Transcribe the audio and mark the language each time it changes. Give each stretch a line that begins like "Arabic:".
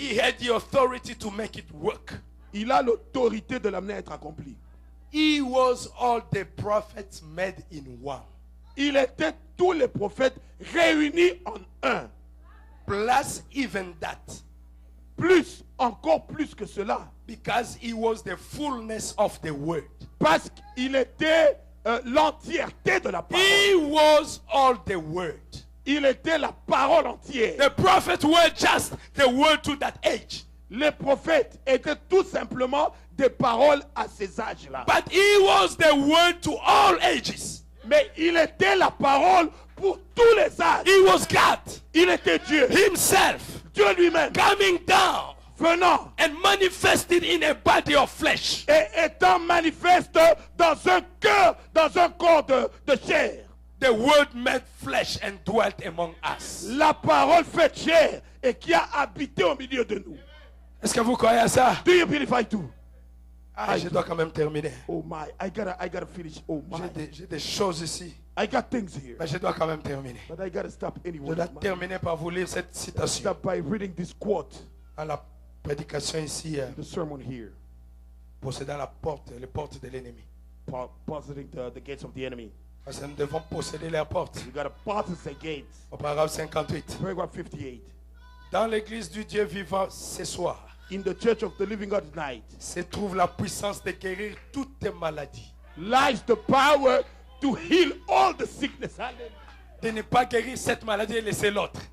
English: he had the authority to make it work.
French: il a l'autorité de l'amener à être accompli.
English: He was all the prophets made in one.
French: Il était tous les prophètes réunis en un.
English: Plus even that.
French: Plus, encore plus que cela.
English: Because he was the fullness of the word.
French: Parce qu'il était l'entièreté de la parole.
English: He was all the word.
French: Il était la parole entière.
English: The prophets were just the word to that age.
French: Les prophètes étaient tout simplement des paroles à ces âges-là.
English: But he was the word to all ages.
French: Mais il était la parole pour tous les âges.
English: He was God
French: Il était Dieu.
English: himself
French: Dieu lui-même
English: coming down
French: venant
English: and manifested in a body of flesh.
French: et étant manifeste dans un cœur, dans un corps de chair.
English: The word made flesh and dwelt among us.
French: La parole faite chair et qui a habité au milieu de nous. Est-ce que vous croyez à ça?
English: Do you believe I do?
French: Ah, je dois quand même terminer.
English: Oh my, I gotta finish. Oh my,
French: J'ai des choses ici,
English: I got things here,
French: mais je dois quand même terminer.
English: but I gotta stop
French: Je
English: anyway.
French: dois terminer par vous lire cette citation
English: Stop by reading this quote,
French: à la prédication ici,
English: the sermon here,
French: possédant la porte, les portes de l'ennemi.
English: positing the gates of the enemy.
French: Parce que nous devons posséder les portes.
English: You gotta possess the gates.
French: Au paragraphe 58.
English: Paragraph 58.
French: Dans l'église du Dieu vivant ce soir,
English: In the church of the living God tonight
French: se trouve la puissance de guérir toutes les maladies.
English: lies the power to heal all the sickness. Hallelujah.
French: De ne pas guérir cette maladie et laisser l'autre.